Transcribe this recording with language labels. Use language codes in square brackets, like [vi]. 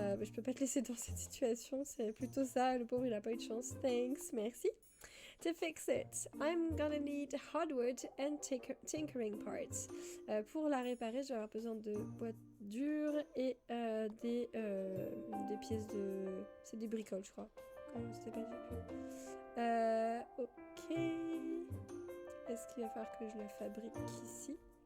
[fr] Je peux pas te laisser dans cette situation, c'est plutôt ça, le pauvre il a pas eu de chance. [en] Thanks, merci. To fix it, I'm gonna need hardwood and tinkering parts. [fr] Pour la réparer, je vais avoir besoin de boîtes dures et des pièces de... C'est des bricoles, je crois. C'était pas du tout. Ok. Est-ce qu'il va falloir que je la fabrique ici?